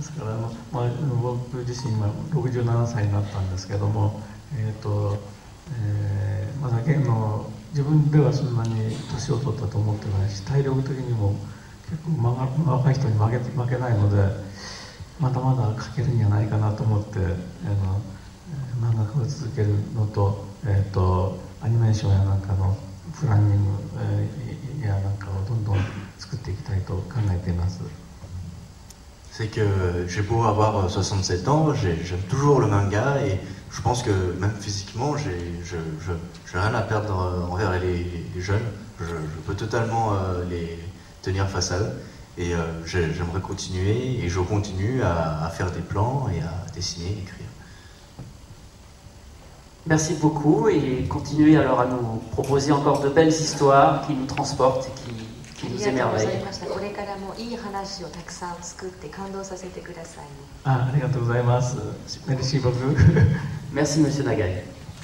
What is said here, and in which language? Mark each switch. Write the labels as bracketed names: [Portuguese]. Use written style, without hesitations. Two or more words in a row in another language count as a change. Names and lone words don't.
[Japanese] ですから僕自身今67歳になったんですけども、まだ自分ではそんなに年を取ったと思ってないし、体力的にも結構若い人に負けないので、まだまだ描けるんじゃないかなと思って漫画家を続けるのと、アニメーションやなんかのプランニングやなんかをどんどん作っていきたいと考えています。 [French] C'est que j'ai beau avoir 67 ans, j'aime toujours le manga et je pense que même physiquement, j'ai rien à perdre envers les jeunes. Je peux totalement les tenir face à eux et j'aimerais continuer et je continue à faire des plans et à dessiner, écrire. Merci beaucoup et continuez alors à nous proposer encore de belles histoires qui nous transportent et qui nous émerveillent. [Japanese] これからもいい話をたくさん作って感動させてくださいね。ありがとうございます。 [French] Merci beaucoup. Merci Monsieur Nagai.